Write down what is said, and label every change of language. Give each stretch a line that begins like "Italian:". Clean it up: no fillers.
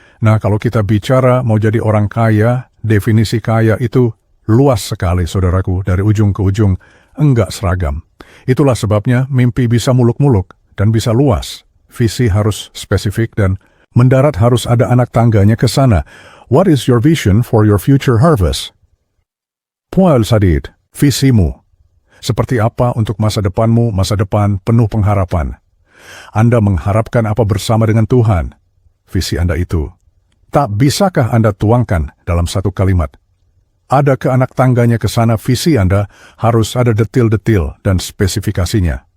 Indonesian: Nah, kalau kita bicara mau jadi orang kaya, definisi kaya itu luas sekali, saudaraku, dari ujung ke ujung, enggak seragam. Itulah sebabnya mimpi bisa muluk-muluk dan bisa luas. Visi harus spesifik dan mendarat harus ada anak tangganya ke sana.
English: What is your vision for your future harvest?
Indonesian: Pual Sadid, visimu. Seperti apa untuk masa depanmu, masa depan penuh pengharapan. Anda mengharapkan apa bersama dengan Tuhan? Visi Anda itu. Tak bisakah Anda tuangkan dalam satu kalimat? Ada ke anak tangganya ke sana, visi Anda harus ada detil-detil dan spesifikasinya.